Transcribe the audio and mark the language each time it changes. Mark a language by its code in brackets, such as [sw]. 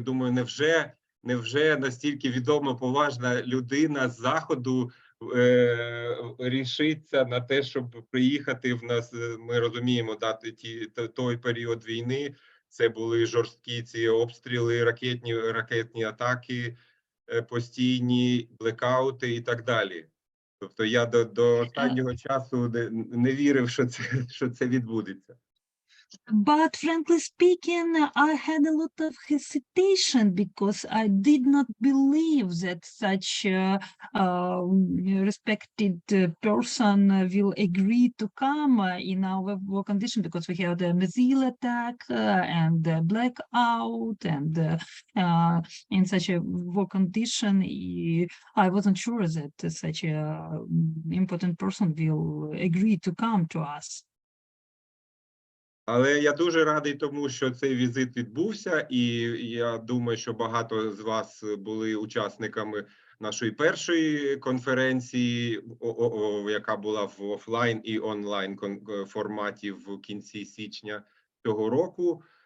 [uk] Думаю, невже настільки відома, поважна людина з Заходу рішиться на те, щоб приїхати в нас, ми розуміємо, дати той період війни. Це були жорсткі ці обстріли, ракетні атаки, постійні блекаути і так далі. Тобто я до останнього часу не вірив, що це відбудеться. [en] But frankly speaking, I had a lot of hesitation because I did not believe that such respected person will agree to come in our work condition, because we had a missile attack and a blackout, and in such a work condition, I wasn't sure that such a important person will agree to come to us. [uk] Але я дуже радий тому, що цей візит відбувся, і я думаю, що багато з вас були учасниками нашої першої конференції, яка була в офлайн і онлайн форматі в кінці січня цього року,